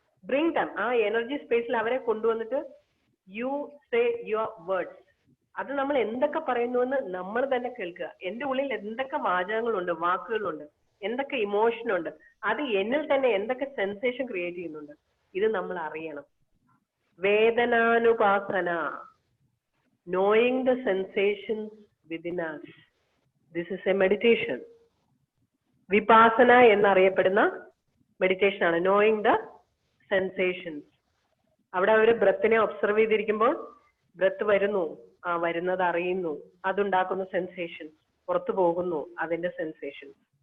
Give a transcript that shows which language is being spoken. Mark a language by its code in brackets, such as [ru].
[en] bring them, [ml] ആ energy സ്പേസിൽ അവരെ കൊണ്ടുവന്നിട്ട് [en] You say your words. [ml] അത് നമ്മൾ എന്തൊക്കെ പറയുന്നു എന്ന് നമ്മൾ തന്നെ കേൾക്കുക. എന്റെ ഉള്ളിൽ എന്തൊക്കെ വാചകങ്ങളുണ്ട്, വാക്കുകളുണ്ട്, എന്തൊക്കെ ഇമോഷൻ ഉണ്ട്, അത് എന്നിൽ തന്നെ എന്തൊക്കെ സെൻസേഷൻ ക്രിയേറ്റ് ചെയ്യുന്നുണ്ട്, ഇത് നമ്മൾ അറിയണം. [en] വേദനാനുപാസന, knowing the sensations within us. This is a meditation. [ml] Vipassana എന്നറിയപ്പെടുന്ന മെഡിറ്റേഷൻ ആണ് [en] knowing the sensations. [ml] അവിടെ ഒരു ബ്രത്തിനെ ഒബ്സർവ് ചെയ്തിരിക്കുമ്പോൾ ബ്രത്ത് വരുന്നു, വരുന്നത് അറിയുന്നു, അതുണ്ടാക്കുന്ന സെൻസേഷൻസ്, പുറത്തു പോകുന്നു അതിന്റെ സെൻസേഷൻസ്.